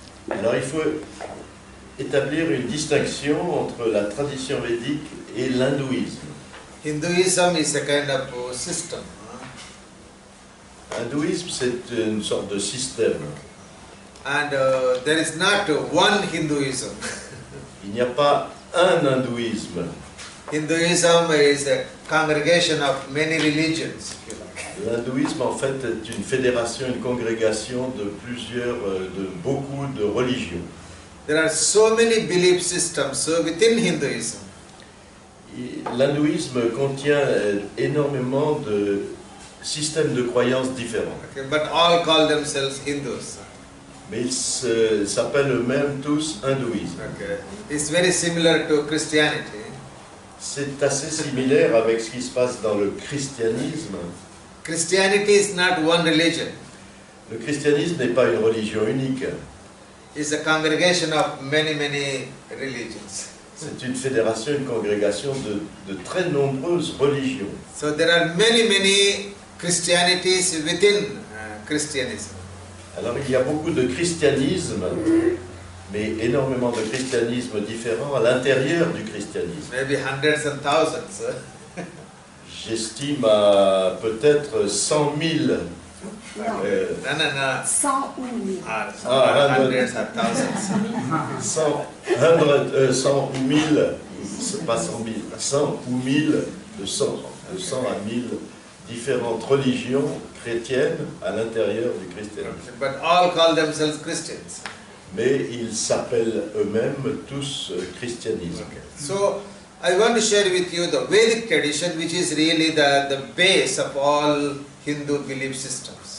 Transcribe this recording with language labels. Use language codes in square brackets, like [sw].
[fr] Alors il faut établir une distinction entre la tradition védique et l'hindouisme. [en] Hinduism is a kind of system. [fr] L'hindouisme, c'est une sorte de système. [en] And there is not one Hinduism. [fr] Il n'y a pas un hindouisme. [en] Hinduism is a congregation of many religions, if you like. [fr] L'hindouisme, en fait, est une fédération, une congrégation de beaucoup de religions. [en] There are so many belief systems within Hinduism. [fr] L'hindouisme contient énormément de systèmes de croyances différents. [en] Okay, but all call themselves Hindus. [fr] Mais ils s'appellent eux-mêmes tous hindouisme. [en] Okay. It's very similar to Christianity. [fr] C'est assez similaire avec ce qui se passe dans le christianisme. [en] Christianity is not one religion. [fr] Le christianisme n'est pas une religion unique. [en] It's a congregation of many religions. [fr] C'est une fédération, une congrégation de très nombreuses religions. [en] So there are many Christianities within Christianism. [fr] Alors il y a beaucoup de christianisme, mais énormément de christianisme différents à l'intérieur du christianisme. [en] Maybe hundreds and thousands. [fr] J'estime à peut-être 100 000. [en] No. [fr] 100 ou 1000. [en] Hundreds and thousands. [fr] 100 ou 1000, c'est pas 100 000, 100 ou 1000, de 100 à 1000 différentes religions chrétiennes à l'intérieur du christianisme. [en] But all call themselves Christians. [fr] Mais ils s'appellent eux-mêmes tous christianisme. [en] Okay. So I want to share with you the Vedic tradition, which is really the base of all Hindu belief systems.